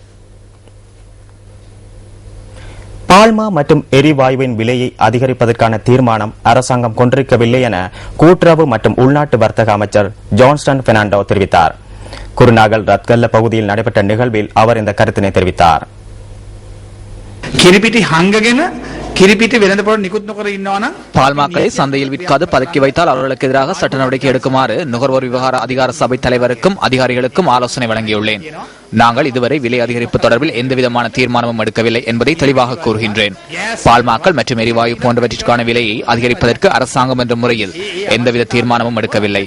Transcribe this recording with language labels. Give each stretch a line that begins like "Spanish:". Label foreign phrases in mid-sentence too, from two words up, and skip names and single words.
Tamil: பால்மா மற்றும் எரிவாயுவின் விலையை அதிகரிப்பதற்கான தீர்மானம் அரசாங்கம் கொண்டிருக்கவில்லை என கூட்டுறவு மற்றும் உள்நாட்டு வர்த்தக அமைச்சர் ஜான்ஸ்டன் பெர்னாண்டோ தெரிவித்தார். குருநாகல் ரத்கல்ல பகுதியில் நடைபெற்ற நிகழ்வில் அவர் இந்த கருத்தினை தெரிவித்தார்.
Sinhala: කිරිපිටි හංගගෙන කිරිපිටි වෙළඳපොළ නිකුත් නොකර ඉන්නවා නම්
Tamil: பால்மாக்களை சந்தையில் விற்காது பதுக்கி வைத்தால் அவர்களுக்கு எதிராக சட்ட நடவடிக்கை எடுக்குமாறு நுகர்வோர் விவகார அதிகார சபை தலைவருக்கும் அதிகாரிகளுக்கும் ஆலோசனை வழங்கியுள்ளேன். நாங்கள் இதுவரை விலை அதிகரிப்பு தொடர்பில் எந்தவிதமான தீர்மானமும் எடுக்கவில்லை என்பதை தெளிவாக கூறுகின்றேன். பால்மாக்கள் மற்றும் எரிவாயு போன்றவற்றிற்கான விலையை அதிகரிப்பதற்கு அரசாங்கம் என்ற முறையில் எந்தவித தீர்மானமும் எடுக்கவில்லை.